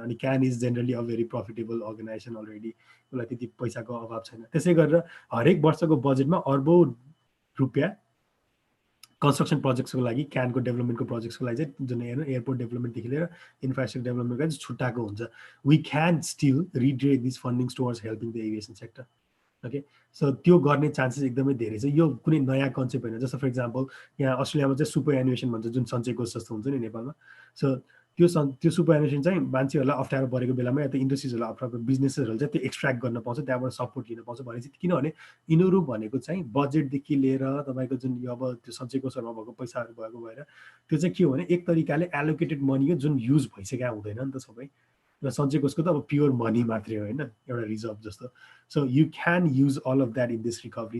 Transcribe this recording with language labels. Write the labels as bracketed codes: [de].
[en] अनि CAAN is generally a very profitable organisation already, [ne] उसलाई त्यति पैसाको अभाव छैन। त्यसै गरेर हरेक वर्षको बजेटमा अर्बौं रुपियाँ कन्स्ट्रक्सन प्रोजेक्ट्सको लागि, क्यानको डेभलपमेन्टको प्रोजेक्ट्सको लागि चाहिँ जुन एयरपोर्ट डेभलपमेन्टदेखि लिएर इन्फ्रास्ट्रक्चर डेभलपमेन्टको लागि छुट्टाएको हुन्छ। [en] We can still redirect this fundings towards helping the aviation sector. [ne] Okay, so त्यो गर्ने चान्सेस एकदमै धेरै छ। यो कुनै नयाँ कन्सेप्ट होइन। जस्तो [en] for example [ne] यहाँ अस्ट्रेलियामा चाहिँ सुपर एनुएसन भन्छ, जुन सञ्चय कोष जस्तो हुन्छ नि नेपालमा। सो त्यो सुपर एनुएसन चाहिँ मान्छेहरूलाई अप्ठ्यारो परेको बेलामा या त इन्डस्ट्रिजहरूलाई अप्ठ्यारो, बिजनेसेसहरूले चाहिँ त्यो एक्सट्र्याक्ट गर्न पाउँछ, त्यहाँबाट सपोर्ट लिन पाउँछ भनेपछि, किनभने यिनीहरू भनेको चाहिँ बजेटदेखि लिएर तपाईँको जुन अब त्यो सञ्चय कोषहरूमा भएको पैसाहरू भएको भएर त्यो चाहिँ के हो भने एक तरिकाले एलोकेटेड मनी हो जुन युज भइसकेको हुँदैन नि त सबै। र सञ्चय कोषको त अब प्योर मनी मात्रै हो होइन, एउटा रिजर्भ जस्तो। [en] So you can use all of that in this recovery.